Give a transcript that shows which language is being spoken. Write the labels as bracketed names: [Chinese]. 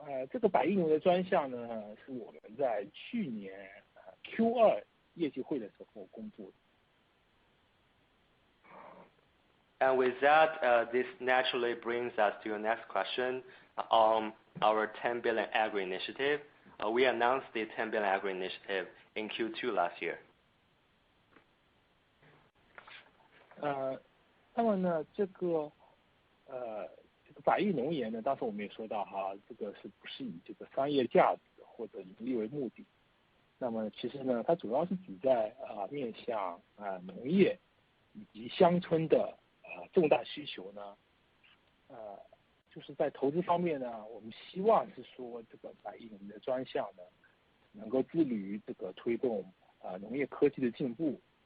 [Chinese] 这个百亿农的专项呢，是我们在去年Q2业绩会的时候公布的。 [English] And with that, this naturally brings us to your next question on our 10 billion agri initiative. We announced the 10 billion agri initiative in Q2 last year. [Chinese] 那么呢，这个百亿农研呢，当时我们也说到哈，这个是不是以这个商业价值或者盈利为目的？那么其实呢，它主要是指在面向农业以及乡村的重大需求呢，就是在投资方面呢，我们希望是说这个百亿农的专项呢，能够致力于这个推动农业科技的进步，